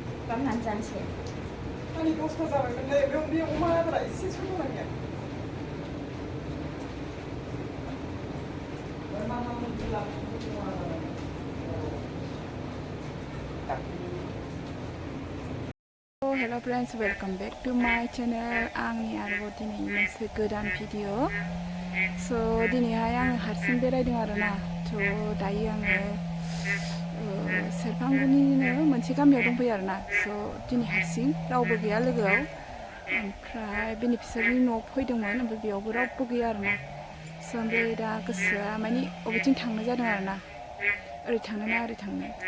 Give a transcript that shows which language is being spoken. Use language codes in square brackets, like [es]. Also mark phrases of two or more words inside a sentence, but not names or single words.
[brx] खालामनानै जानोसै आंनि दसथा जाबायमोन नै बे अमाफोरा एसे सौनांगोन [en] Hello friends, welcome back to my channel. [brx] आंनि आरोबाव दिनैनि मोनसे गोदान भिडिअ दिनैहाय आङो हारसिं बेरायदों आरोना दायो आङो सेरफांगुरिनिनो मोनसे गामियाव दंफैयो आरोना दिनै हारसिं रावबो गैया लोगोआव ओमफ्राय बेनिफिसारनि न'आव फैदोंमोन ओमफ्राय बेयावबो रावबो गैया आरोना ओमफ्राय दा गोसोआ माने बबेथिं थांनो जादों आरोना ओरै थांनो ना ओरै थांनो